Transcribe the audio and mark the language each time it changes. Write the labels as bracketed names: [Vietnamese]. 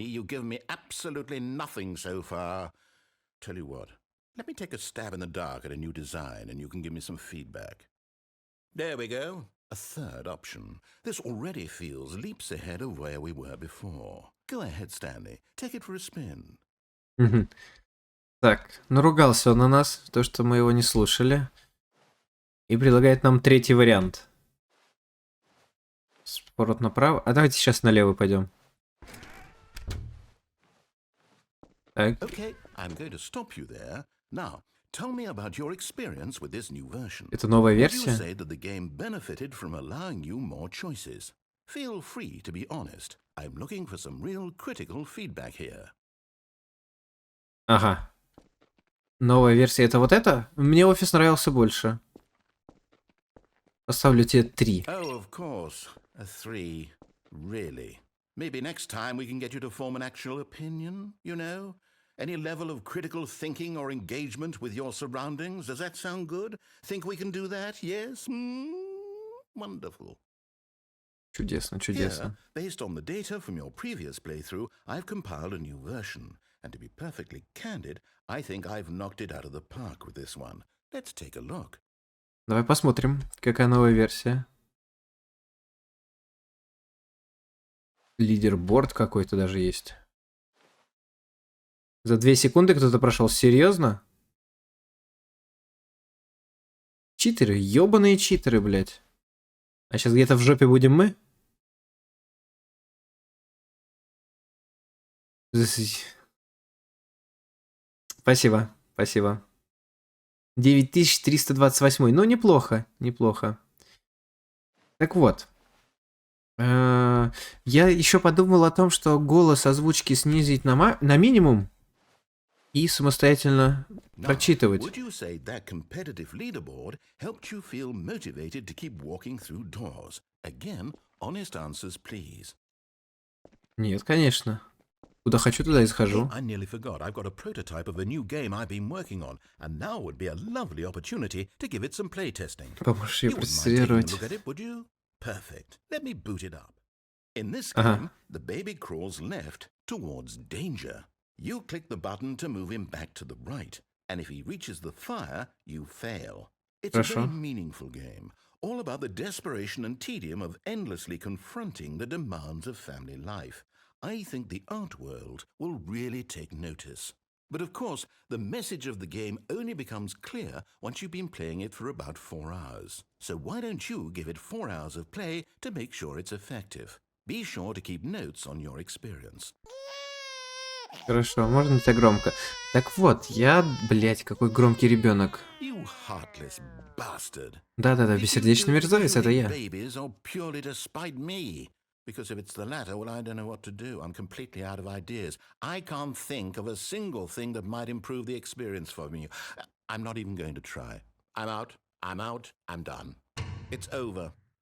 [English] You've given me absolutely nothing so far. Tell you what. Let me take a stab in the dark at a new design, and you can give me some feedback. There we go. A third option. This already feels leaps ahead of where we were before. Go ahead, Stanley. Take it for a spin. [Russian] Так, наругался он на нас, то, что мы его не слушали. И предлагает нам третий вариант. Поворот направо. А давайте сейчас налево пойдем. Так. [English] Okay, I'm going to stop you there. Now, tell me about your experience with this new version. [Russian] Это новая [English] Would you [Russian] версия? [English] say that the game benefited from allowing you more choices? Feel free to be honest. I'm looking for some real critical feedback here. [Russian] Ага. Новая версия это вот это? Мне офис нравился больше. Поставлю тебе 3. [English] Oh, of course. A 3. Really? Maybe next time we can get you to form an actual opinion, you know? Any level of critical thinking or engagement with your surroundings? Does that sound good? Think we can do that? Yes? Wonderful. [Russian] Чудесно, чудесно. [English] Here, based on the data from your previous playthrough, I've compiled a new version. And to be perfectly candid, I think I've knocked it out of the park with this one. Let's take a look. [Russian] Давай посмотрим, какая новая версия. Лидерборд какой-то даже есть. За 2 секунды кто-то прошел. Серьезно? Читеры, ёбаные читеры, блядь. А сейчас где-то в жопе будем мы? Спасибо, спасибо. 9328. Ну, неплохо, неплохо. Так вот. Я еще подумал о том, что голос озвучки снизить на минимум и самостоятельно прочитывать. [English] Would you say that competitive leaderboard helped you feel motivated to keep walking through doors? Again, honest answers, please. [Russian] Нет, конечно. Куда хочу, туда и схожу. [English] I nearly forgot. I've got a prototype of a new game I've been working on, and now would be a lovely opportunity to give it some playtesting. [Russian] Поможешь ее [English] You wouldn't mind taking a [Russian] протестировать. [English] look at it, would you? Perfect. Let me boot it up. In this game, the baby crawls left towards danger. You click the button to move him back to the right, and if he reaches the fire, you fail. It's a very [Russian] Хорошо. [English] meaningful game, all about the desperation and tedium of endlessly confronting the demands of family life. I think the art world will really take notice. But of course, the message of the game only becomes clear once you've been playing it for about 4 hours. So why don't you give it 4 hours of play to make sure it's effective? Be sure to keep notes on your experience. [Russian] Хорошо, можно тебя громко. Так вот, я, блять, какой громкий ребенок. [English] You heartless bastard. [Russian] Да-да-да, бессердечный мерзавец, это я. [English] Babies or purely to spite me? Because if it's the latter, well, I don't know what to do. I'm completely out of ideas. I can't think of a single thing that might improve the experience for me. I'm not even going to try. I'm out. I'm out. I'm done. It's over.